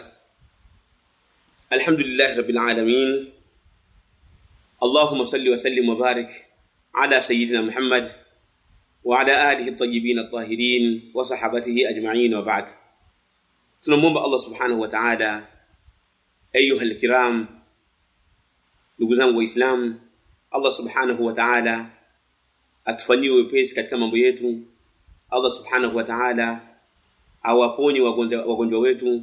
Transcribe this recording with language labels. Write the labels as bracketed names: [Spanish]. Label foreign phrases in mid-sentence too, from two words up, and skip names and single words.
[Arabic] الحمد لله رب العالمين. اللهم صل وسلم وبارك على سيدنا محمد وعلى آله الطيبين الطاهرين وصحابته أجمعين وبعد. [Swahili] tunamwomba Allah [Arabic] سبحانه وتعالى أيها الكرام, [Swahili] ndugu zangu waislamu, Allah [Arabic] سبحانه وتعالى [Swahili] atufanyie wepesi katika mambo yetu. Allah [Arabic] سبحانه وتعالى [Swahili] awaponye wagonjwa wetu.